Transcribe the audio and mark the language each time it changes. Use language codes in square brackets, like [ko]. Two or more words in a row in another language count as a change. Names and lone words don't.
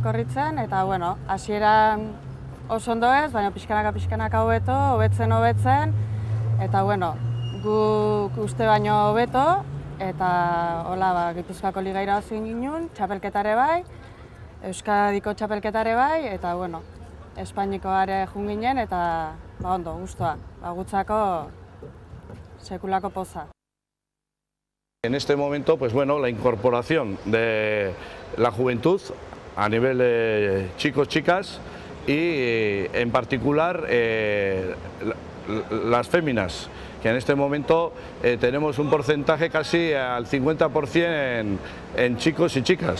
[eu] korritzen, eta hasieran oso ondo ez, baina pixkanaka hobetzen, eta guk uste baino hobeto, eta hola Gipuzkoako liga irabazi ginen, txapelketare bai, Euskadiko txapelketare bai, eta Espainikoare jun ginen, eta ondo, guztua, gutzako sekulako poza. [es] En este momento, la incorporación de la juventud a nivel de chicos, chicas y en particular las féminas, que en este momento tenemos un porcentaje casi al 50% en chicos y chicas.